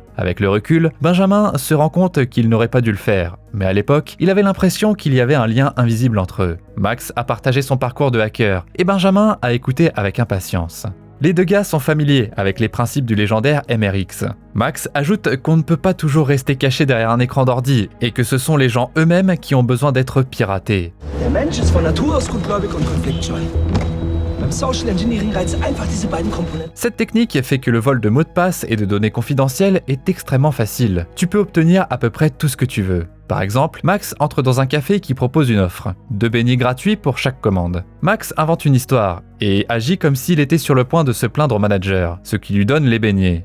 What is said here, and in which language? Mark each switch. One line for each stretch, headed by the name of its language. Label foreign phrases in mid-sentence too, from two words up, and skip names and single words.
French: Avec le recul, Benjamin se rend compte qu'il n'aurait pas dû le faire, mais à l'époque, il avait l'impression qu'il y avait un lien invisible entre eux. Max a partagé son parcours de hacker, et Benjamin a écouté avec impatience. Les deux gars sont familiers avec les principes du légendaire MRX. Max ajoute qu'on ne peut pas toujours rester caché derrière un écran d'ordi et que ce sont les gens eux-mêmes qui ont besoin d'être piratés.
German: Der Mensch ist von Natur aus gutgläubig und konfliktscheu. Beim
English: Social Engineering
German: reizen einfach diese beiden Komponenten.
French: Cette technique fait que le vol de mots de passe et de données confidentielles est extrêmement facile. Tu peux obtenir à peu près tout ce que tu veux. Par exemple, Max entre dans un café qui propose une offre. 2 beignets gratuits pour chaque commande. Max invente une histoire et agit comme s'il était sur le point de se plaindre au manager, ce qui lui donne les beignets.